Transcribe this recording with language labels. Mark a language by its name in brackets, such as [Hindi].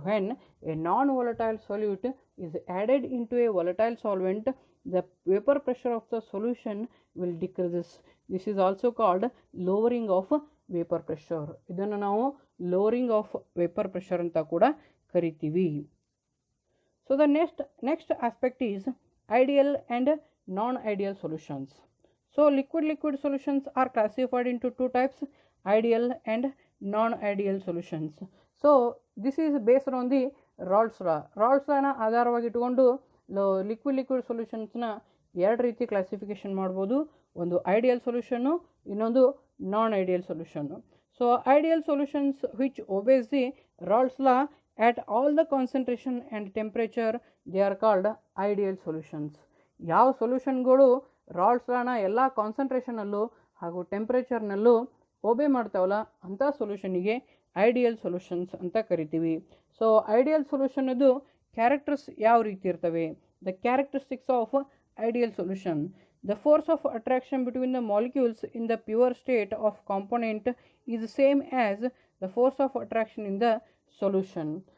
[English] When a non volatile solute is added into a volatile solvent the vapour pressure of the solution will decreases. This is also called lowering of vapour pressure. [Kannada] ಇದನ್ನು ನಾವು lowering of vapour pressure ಅಂತ ಕೂಡ ಕರಿತೀವಿ. [English] So the next aspect is ideal and non ideal solutions. So liquid solutions are classified into two types, ideal and non-ideal solutions. So this is based on the Raoult's law. [Kannada] Raoult's lawನ ಆಧಾರವಾಗಿ ಇಟ್ಕೊಂಡು liquid ಸೊಲ್ಯೂಷನ್ಸ್ನ ಎರಡು ರೀತಿ classification ಮಾಡ್ಬೋದು. ಒಂದು ideal ಸೊಲ್ಯೂಷನ್ನು, ಇನ್ನೊಂದು ನಾನ್ ideal ಸೊಲ್ಯೂಷನ್ನು. [English] So ideal solutions which obeys the Raoult's law at all the concentration and temperature they are called ideal solutions. [Kannada] ಯಾವ ಸೊಲ್ಯೂಷನ್ಗಳು ರಾಲ್ಟ್ಸ್ ಲಾನ ಎಲ್ಲ ಕಾನ್ಸಂಟ್ರೇಷನಲ್ಲೂ ಹಾಗೂ ಟೆಂಪ್ರೇಚರ್ನಲ್ಲೂ ಒಬೆ ಮಾಡ್ತಾವಲ್ಲ ಅಂಥ ಸೊಲ್ಯೂಷನಿಗೆ ಐಡಿಯಲ್ ಸೊಲ್ಯೂಷನ್ಸ್ ಅಂತ ಕರಿತೀವಿ. ಸೊ ಐಡಿಯಲ್ ಸೊಲ್ಯೂಷನ್ನದು ಕ್ಯಾರೆಕ್ಟರ್ಸ್ ಯಾವ ರೀತಿ ಇರ್ತವೆ? [English] The characteristics of ideal solution: the force of attraction between the molecules in the pure state of component is same as the force of attraction in the solution.